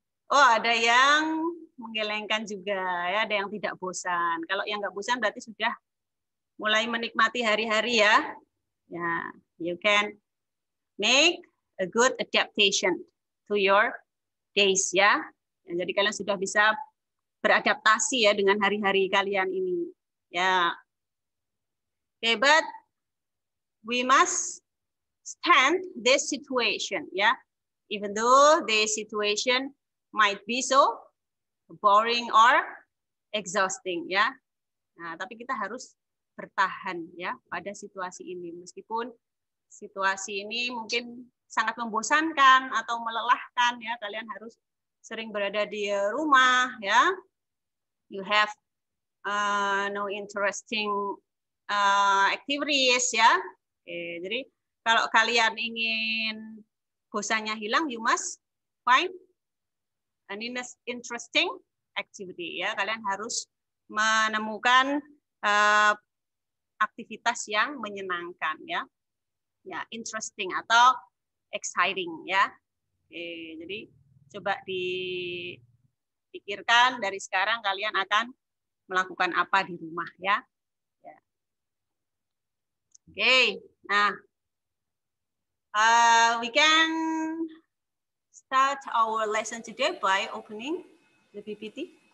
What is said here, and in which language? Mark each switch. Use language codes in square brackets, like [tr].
[id] Oh, ada yang menggelengkan juga ya, ada yang tidak bosan. Kalau yang nggak bosan berarti sudah mulai menikmati hari-hari ya. [en] Ya, you can make a good adaptation to your days ya. [id] Jadi kalian sudah bisa beradaptasi ya dengan hari-hari kalian ini. Ya. [en] Okay, but we must stand this situation ya. Even though the situation might be so boring or exhausting ya. [id] Nah, tapi kita harus bertahan ya pada situasi ini, meskipun situasi ini mungkin sangat membosankan atau melelahkan ya. Kalian harus sering berada di rumah ya. [en] You have no interesting activities ya. [id] Oke, jadi kalau kalian ingin bosannya hilang, [en] you must find an interesting activity [id] ya. Kalian harus menemukan aktivitas yang menyenangkan ya. Ya, interesting atau exciting ya. Oke, jadi coba dipikirkan dari sekarang kalian akan melakukan apa di rumah ya. Ya. [en] Oke, nah we can start our lesson today by opening the PPT.